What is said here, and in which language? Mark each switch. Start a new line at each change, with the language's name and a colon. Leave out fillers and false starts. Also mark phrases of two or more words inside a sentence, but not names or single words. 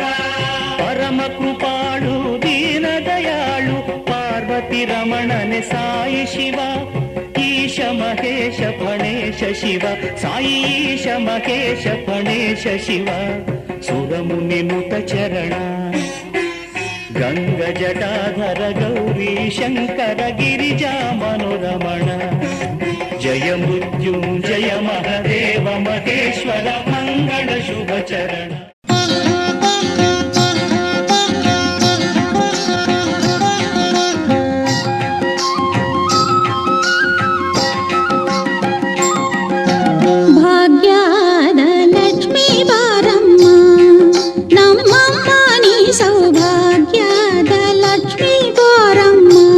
Sanskrit: ಪರಮ ಕೃಪಾಳು ದೀನ ದಯಾಳು ಪಾರ್ವತಿ ರಮಣನೆ ಸಾಯಿ ಶಿವ. ಈಶ ಮಹೇಶ ಫಣೇಶ ಶಿವ ಸಾಯಿ ಈಶ ಮಹೇಶ ಫಣೇಶ ಶಿವ. ಸುರಮುನಿನುತ ಚರಣ ಗಂಗ ಜಟಾಧರ ಗೌರಿ ಶಂಕರ ಗಿರಿಜಾ ಮನೋರಮಣ. ಜಯ ಮೃತ್ಯುಂಜಯ ಮಹದೇವ ಮಹೇಶ್ವರ ಮಂಗಳ ಶುಭ ಚರಣ.
Kannada: ಭಾಗ್ಯದ ಲಕ್ಷ್ಮೀ ಬಾರಮ್ಮ ನಮ್ಮಮ್ಮ ನೀ ಸೌಭಾಗ್ಯದ ಲಕ್ಷ್ಮೀ ಬಾರಮ್ಮ.